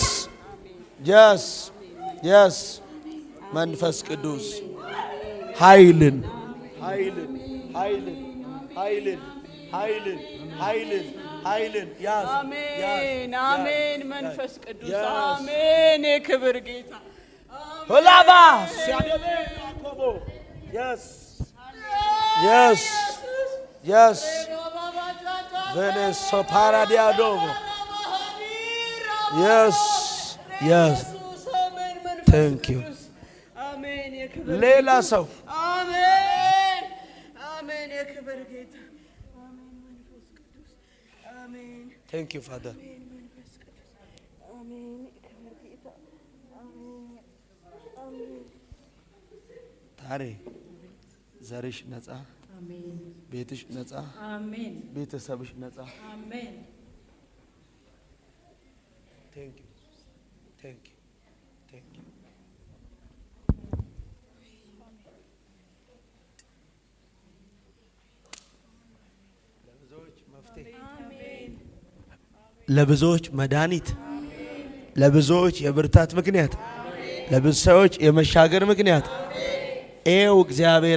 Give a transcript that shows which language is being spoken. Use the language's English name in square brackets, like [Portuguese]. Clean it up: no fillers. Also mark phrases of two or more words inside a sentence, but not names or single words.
[English] Yes. Yes. [Amharic] መንፈስ ቅዱስ ኃይልን ያዝ። አሜን አሜን። መንፈስ ቅዱስ አሜን። የክብር ጌታ ሆላባ ሲያደበ ያኮቦ [English] yes yes yes veneso paradiadomo yes yes thank you [Amharic] አሜን። የክብር ሌላ ሰው አሜን አሜን። የክብር ጌታ አሜን። መንፈስ ቅዱስ አሜን። [English] thank you father [Amharic] መንፈስ ቅዱስ አሜን። የክብር ጌታ አሜን አሜን። ታሬ ዘርሽ ነጻ፣ አሜን ቤትሽ ነጻ፣ አሜን ቤተሰብሽ ነጻ። አሜን። [English] thank you thank you thank you [Amharic] ለብዙዎች መድኃኒት፣ ለብዙዎች የብርታት ምክንያት፣ ለብዙ ሰዎች የመሻገር ምክንያት ይኸው እግዚአብሔር